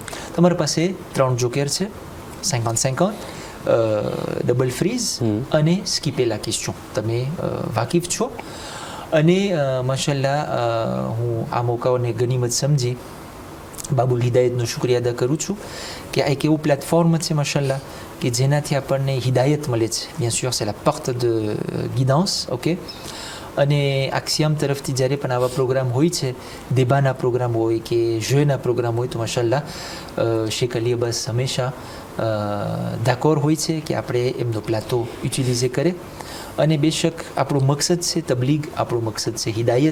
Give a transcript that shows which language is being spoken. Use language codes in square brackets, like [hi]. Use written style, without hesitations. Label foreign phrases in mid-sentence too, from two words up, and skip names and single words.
[gu] તમારા પાસે 3 જોકર છે, 50-50, ડબલ ફ્રીઝ અને સ્કીપેલા ક્વેશ્ચન. તમે વાકિફ છો અને માશાલ્લાહ હું આ મોકાઓને ગનીમત સમજી બાબુલ હિદાયતનો શુક્રિયા અદા કરું છું કે આ એક એવું પ્લેટફોર્મ છે માશાલ્લાહ કે જેનાથી આપણને હિદાયત મળે છે. [fr] bien sûr c'est la porte de guidance. [gu] ઓકે, અને આક્ષિયામ તરફથી જ્યારે પણ આવા પ્રોગ્રામ હોય છે, દેબાના પ્રોગ્રામ હોય કે જેના પ્રોગ્રામ હોય, તો માશાલ્લાહ શેખ અલી અબ્બાસ હંમેશા d'accord હોય છે કે આપણે એમનો પ્લાટો યુટિલાઇઝ કરે. અને બેશક આપણો મકસદ છે તબલીગ, આપણો મકસદ છે હિદાયત.